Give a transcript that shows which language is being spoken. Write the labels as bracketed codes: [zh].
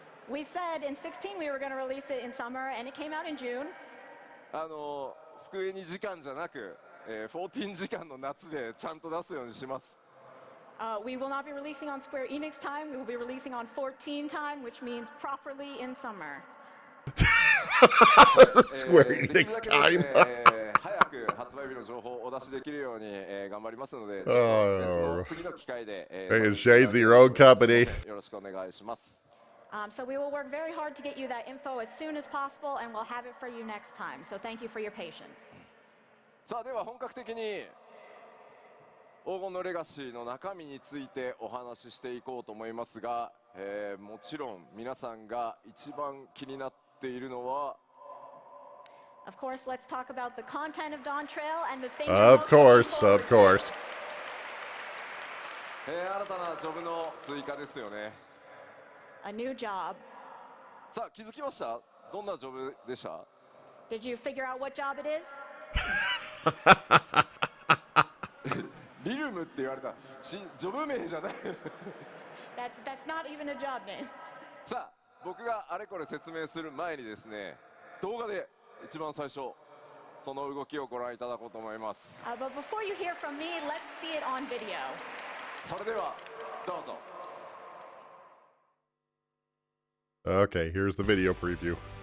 [en] We said in 16 we were going to release it in summer, and it came out in June. [ja] スクエニ時間じゃなく、14時間の夏でちゃんと出すようにします。 [en] We will not be releasing on Square Enix time. We will be releasing on 14 time, which means properly in summer. Square Enix time. [ja] 早く発売日の情報をお出しできるように、頑張りますので、ちょっと別の次の機会で、 [en] Hey, it's Shades of your own company. [ja] よろしくお願いします。 [en] So we will work very hard to get you that info as soon as possible, and we'll have it for you next time. So thank you for your patience. [ja] さあでは本格的に黄金のレガシーの中身についてお話ししていこうと思いますが、もちろん皆さんが一番気になっているのは [en] Of course, let's talk about the content of Dawn Trail and the thing. Of course, of course. [ja] 新たなジョブの追加ですよね。 [en] A new job. [ja] さあ気づきました？どんなジョブでした？ [en] Did you figure out what job it is? [ja] リルムって言われたジョブ名じゃない。 [en] That's not even a job name. [ja] さあ僕があれこれ説明する前にですね、動画で一番最初その動きをご覧いただこうと思います。 [en] But before you hear from me, let's see it on video. [ja] それではどうぞ。 [en] Okay, here's the video preview.